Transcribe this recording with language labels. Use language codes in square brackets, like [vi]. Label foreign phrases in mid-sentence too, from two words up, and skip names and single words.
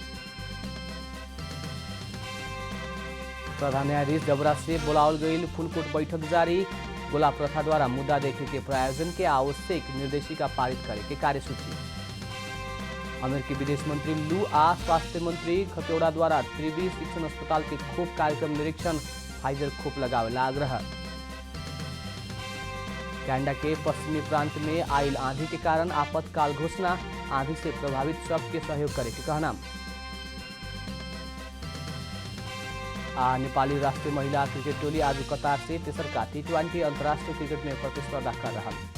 [bho] प्रधान न्यायाधीश जबरा से बोलावल गई फुलकोट बैठक जारी। गोला प्रथा द्वारा मुद्दा देखे के प्रायोजन के आवश्यक निर्देशिका पारित करे के कार्यसूची। अमेरिकी विदेश मंत्री लू आ स्वास्थ्य मंत्री खतेौड़ा द्वारा त्रिवी शिक्षण अस्पताल के खोप कार्यक्रम निरीक्षण, फाइजर खोप लगावेला आग्रह। कनाडा के पश्चिमी प्रांत में आयल आंधी के कारण आपातकाल घोषणा, आंधी से प्रभावित सबके सहयोग करे के कहना। नेपाली राष्ट्रीय महिला क्रिकेट टोली आज कतार से तेसरका T20 अंतर्राष्ट्रीय क्रिकेट में प्रतिस्पर्धा कर रहा।